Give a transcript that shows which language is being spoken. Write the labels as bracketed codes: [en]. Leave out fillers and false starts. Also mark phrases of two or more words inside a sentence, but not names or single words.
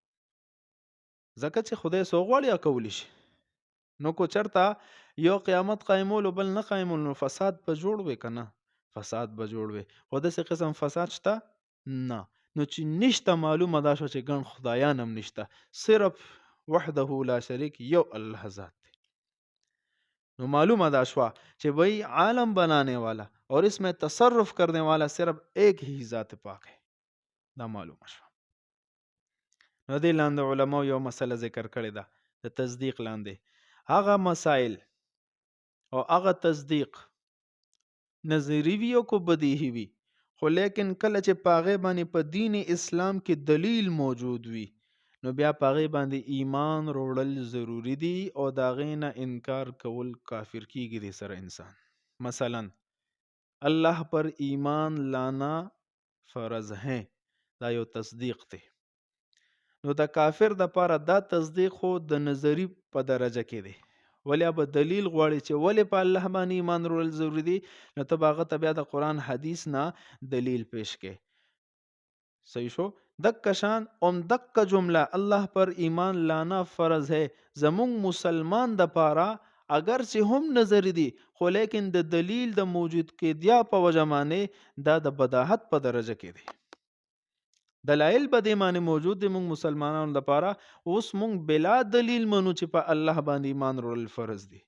[ps] ځکه چې خدای څه وغواړي هغه کولی شي. نو که چېرته یو قیامت قایمولو بل نه قایمولو نو فساد به جوړ وي که نه؟ فساد به جوړ وي. خو داسې قسم فساد شته نه. نو چې نشته معلومه دا شوه چې ګڼ خدایان هم نشته، صرف [ar] وحده لا شریک [ps] یو الله ذات دی. نو معلومه دا شوه چې [ur] بھئی عالم بنانے والا اور اس میں تصرف کرنے والا صرف ایک ہی ذات پاک ہے. [ps] دا معلومه شوه. نو دې لاندې علماء یو مسله ذکر کړې ده د تصدیق لاندې. هغه مسائل او هغه تصدیق نظری وي او کو بدیهی وي، خو لیکن کله چې په هغې باندې په دین اسلام کې دلیل موجود وي نو بیا په هغې باندې ایمان روړل ضروري دي او د هغې نه انکار کول کافر کیږي دې سره انسان. [ur] مثلا الله پر ایمان لانا فرض ہے، [ps] دا یو تصدیق دی. نو د کافر دپاره دا تصدیق خو د نظری په درجه کې دی. ولی به دلیل غواړي چې ولی په الله باندې ایمان وروړل ضروري دي، نو ته به هغه ته بیا د قرآن حدیث نه دلیل پیش کې. صحیح شو؟ دکه شان دکه جمله [ur] الله پر ایمان لانا فرض ہے [ps] زمونږ مسلمان دپاره اگر چې هم نظری دي خو لیکن د دلیل د موجود کېدیا په وجه باندې دا د بداحت په درجه کې دی. دلایل به دې باندې موجود دي مونږ مسلمانانو لپاره، اوس مونږ بلا دلیل منو چې په الله باندې ایمان وروړل فرض دي.